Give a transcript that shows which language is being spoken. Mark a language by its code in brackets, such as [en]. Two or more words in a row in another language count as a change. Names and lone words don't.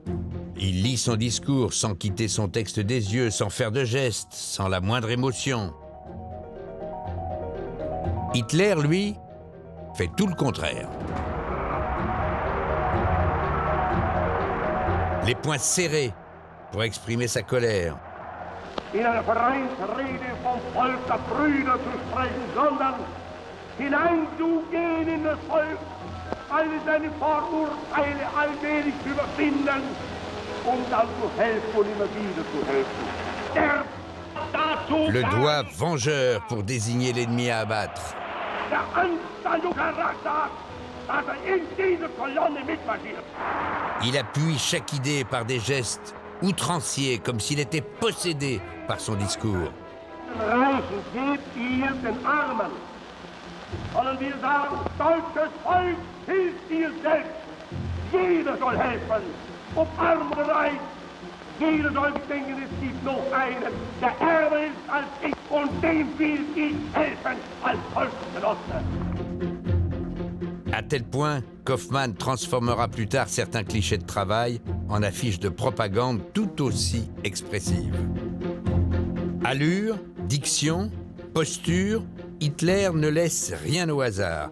[fr] Il lit son discours sans quitter son texte des yeux, sans faire de gestes, sans la moindre émotion. Hitler, lui, fait tout le contraire. Les poings serrés pour exprimer sa colère. [de] In einer Vereinsrede vom Volk der Brüder zu sprechen, sondern hineinzugehen in das Volk, alle seine Vorurteile allmählich zu überwinden und dann zu helfen und immer wieder zu helfen. [fr] Le doigt vengeur pour désigner l'ennemi à abattre. [de] Der Anstandungscharakter, dass in diese Kolonne mitmarschiert. [fr] Il appuie chaque idée par des gestes outranciers, comme s'il était possédé par son discours. [de] Reichen gebt ihr den Armen. Sollen wir sagen, deutsches Volk, hilft ihr selbst. Jeder soll helfen, ob arm oder reich. Jeder soll denken, es gibt noch einen, der ärmer ist als ich und dem will ich helfen als Volksgenosse. [fr] À tel point qu'Hoffmann transformera plus tard certains clichés de travail en affiches de propagande tout aussi expressives. Allure, diction, posture, Hitler ne laisse rien au hasard.